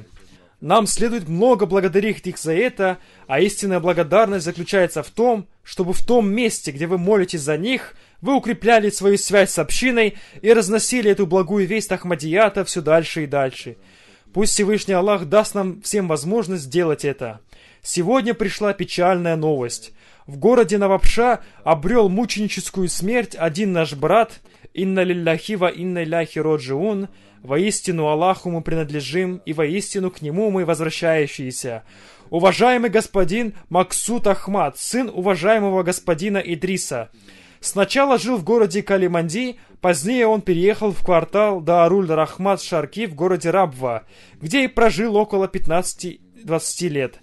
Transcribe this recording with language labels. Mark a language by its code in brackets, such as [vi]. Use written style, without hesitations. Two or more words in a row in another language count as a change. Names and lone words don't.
[ru] Нам следует много благодарить их за это, а истинная благодарность заключается в том, чтобы в том месте, где вы молитесь за них, вы укрепляли свою связь с общиной и разносили эту благую весть Ахмадията все дальше и дальше. Пусть Всевышний Аллах даст нам всем возможность сделать это. Сегодня пришла печальная новость. В городе Навабша обрел мученическую смерть один наш брат, [ar] «إنا لله وإنا إليه راجعون», [ru] «Воистину Аллаху мы принадлежим, и воистину к Нему мы возвращающиеся». Уважаемый господин Максут Ахмад, сын уважаемого господина Идриса. Сначала жил в городе Калиманди, позднее он переехал в квартал Дааруль-Рахмат Шарки в городе Рабва, где и прожил около 15-20 лет.